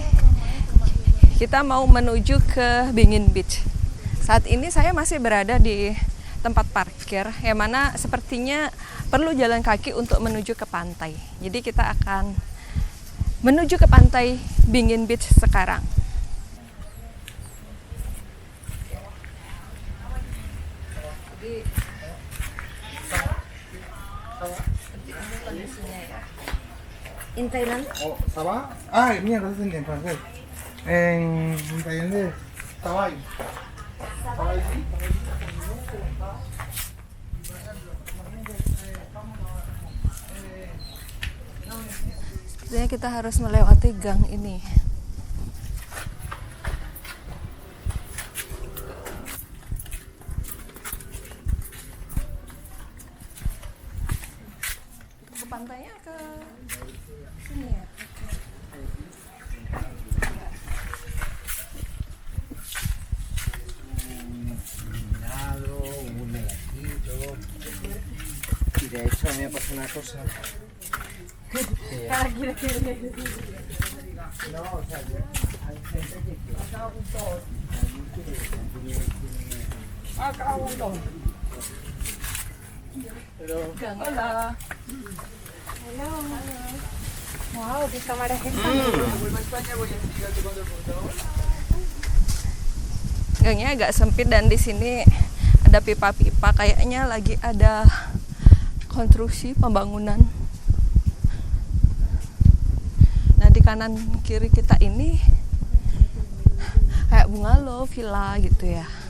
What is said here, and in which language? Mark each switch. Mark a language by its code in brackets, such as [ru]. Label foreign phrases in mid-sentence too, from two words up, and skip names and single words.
[id] Kita mau menuju ke Bingin Beach. Saat ini saya masih berada di tempat parkir yang mana sepertinya perlu jalan kaki untuk menuju ke pantai. Jadi kita akan menuju ke pantai Bingin Beach sekarang. [es] En Thailand. Oh, ¿estaba? Ay, mierda, es en francés. En tailandés. Estaba ahí. [id] Sepertinya kita harus melewati gang ini. Ke pantainya ke sini ya? [es] Un negatito. Y de hecho a mí me pasó una cosa. No, o sea, hay gente que acá un dos. Pero Hola. Wow, qué cámara es esta. [id] Gangnya agak sempit dan di sini ada pipa-pipa, kayaknya lagi ada konstruksi pembangunan. Nah di kanan kiri kita ini kayak bungalow, villa gitu ya.